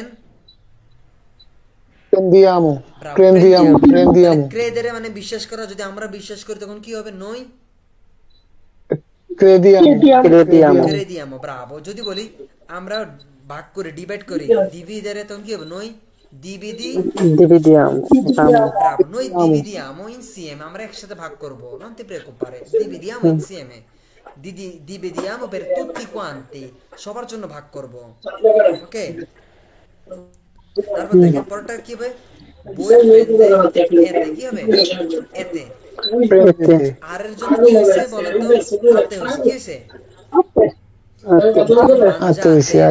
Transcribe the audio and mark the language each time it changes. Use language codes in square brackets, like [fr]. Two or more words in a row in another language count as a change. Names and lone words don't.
[it] প্রেন্দিয়ামো ব্রাভো, prendiamo prendiamo [bn] ক্রেদেরে মানে বিশ্বাস করা। যদি আমরা বিশ্বাস করি তখন কি হবে? নই [it] ক্রেদিয়ামো ক্রেদিয়ামো crediamo. bravo. [bn] যদি বলি আমরা ভাগ করে ডিভাইড করি, ডিভিডেরে, তখন কি হবে? [it] noi dividi. dividiamo amo Bravo, noi dividiamo insieme, [bn] আমরা একসাথে ভাগ করব, [it] non ti preoccupare, dividiamo insieme, dividiamo per tutti quanti, [bn] সবার জন্য ভাগ করব। ওকে, তারপর দেখেন পরেরটা কি হবে? বই প্রেন্দে এতে, কি হবে? এতে। [it] প্রেন্দিতে [bn] আর এর জন্য কি হয়েছে বলেন তো? আতে হয়েছে। কি হয়েছে? আতে হইছে আর